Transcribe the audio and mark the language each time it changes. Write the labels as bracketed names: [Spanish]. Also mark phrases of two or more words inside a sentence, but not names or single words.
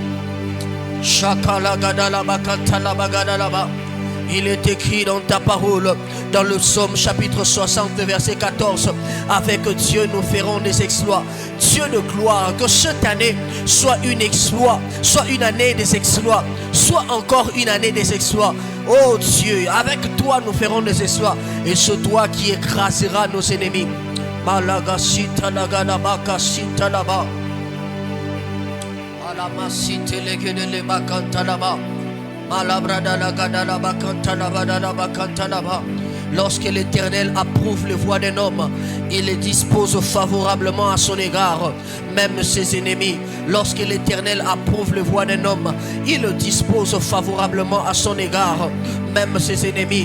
[French] Il est écrit dans ta parole, dans le psaume chapitre 60, verset 14, avec Dieu nous ferons des exploits. Dieu de gloire, que cette année soit une exploit, soit une année des exploits, soit encore une année des exploits. Oh Dieu, avec toi nous ferons des exploits, et c'est toi qui écraseras nos ennemis. Malagasita lagadabaka sita laba. Alamasite legede bakanta laba. Lorsque l'Éternel approuve les voies d'un homme, il les dispose favorablement à son égard, même ses ennemis. Lorsque l'Éternel approuve les voies d'un homme, il le dispose favorablement à son égard, même ses ennemis.